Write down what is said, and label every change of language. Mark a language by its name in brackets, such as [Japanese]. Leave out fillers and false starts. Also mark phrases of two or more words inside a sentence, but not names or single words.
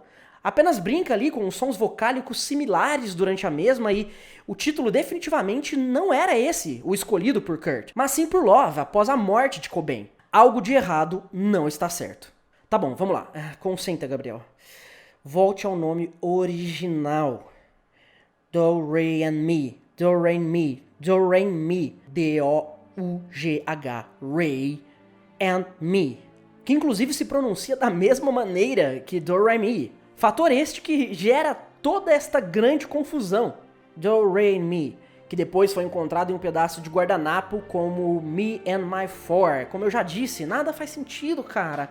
[Portuguese] Apenas brinca ali com sons vocálicos similares durante a mesma e o título definitivamente não era esse, o escolhido por Kurt, mas sim por Love, após a morte de Cobain. Algo de errado não está certo. Tá bom, vamos lá. Concentra, Gabriel. Volte ao nome original. [English] Do, Re and Mi. Do, Re, Mi. Do, Re, Mi. D-O-U-G-H. Re and Mi. [Portuguese] Que inclusive se pronuncia da mesma maneira que Do, Re, Mi. Fator este que gera toda esta grande confusão. Do, Re, Mi, que depois foi encontrado em um pedaço de guardanapo como Me and My Four. Como eu já disse, nada faz sentido, cara.